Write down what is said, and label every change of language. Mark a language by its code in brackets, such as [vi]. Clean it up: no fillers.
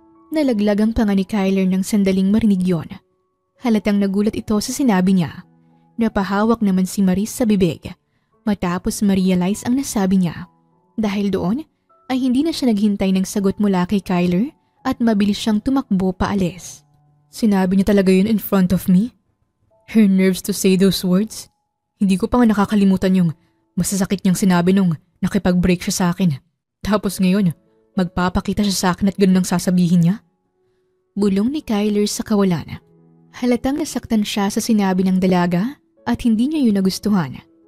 [tl] Nalaglag ang panga ni Kyler ng sandaling marinig yon. Halatang nagulat ito sa sinabi niya. Napahawak naman si Maris sa bibig matapos ma-realize ang nasabi niya. Dahil doon ay hindi na siya naghintay ng sagot mula kay Kyler at mabilis siyang tumakbo paalis. Sinabi niya talaga yun [en] in front of me? Her nerves to say those words? [tl] Hindi ko pa nga nakakalimutan yung masasakit niyang sinabi nung nakipag-break siya sa akin. Tapos ngayon, magpapakita siya sa akin at ganun ang sasabihin niya? Bulong ni Kyler sa kawalan. Halatang nasaktan siya sa sinabi ng dalaga at hindi niya yun nagustuhan.